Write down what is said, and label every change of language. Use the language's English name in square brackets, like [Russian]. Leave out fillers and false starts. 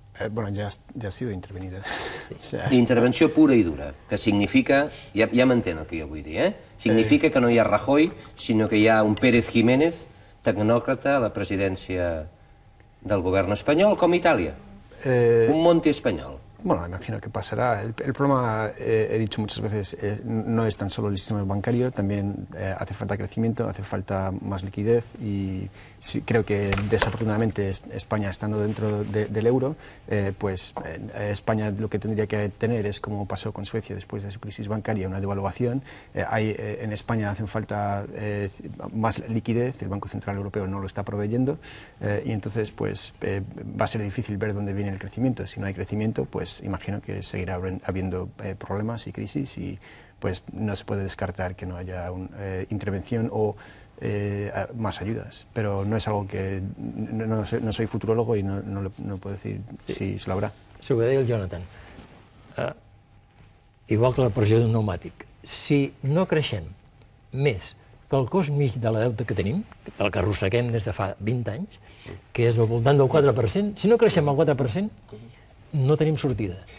[Spanish] Bueno, ya ha sido intervenida. Sí. O sea... [Catalan] Intervenció pura i dura, que significa, ja m'entén el que jo vull dir, significa que no hi ha Rajoy, sinó que hi ha un Pérez Jiménez, tecnòcrata a la presidència del govern espanyol, com Itàlia. Un Monti espanyol. [Spanish] Bueno, imagino que pasará. El problema, he dicho muchas veces, no es tan solo el sistema bancario, también hace falta crecimiento, hace falta más liquidez y sí, creo que desafortunadamente España, estando dentro del euro, pues España lo que tendría que tener es, como pasó con Suecia después de su crisis bancaria, una devaluación. En España hacen falta más liquidez, el Banco Central Europeo no lo está proveyendo y entonces pues va a ser difícil ver dónde viene el crecimiento. Si no hay crecimiento, pues imagino que seguirá habiendo problemas y crisis y pues no se puede descartar que no haya una intervención o más ayudas, pero no es algo que... No soy futurólogo y no puedo decir si se lo habrá. [Catalan] S'ho que deia el Jonathan, igual que la pressió d'un pneumàtic, si no creixem més que el cost mig de la deute que tenim, del que arrosseguem des de fa 20 anys, que és al voltant del 4%, si no creixem al 4%, no tenim sortida.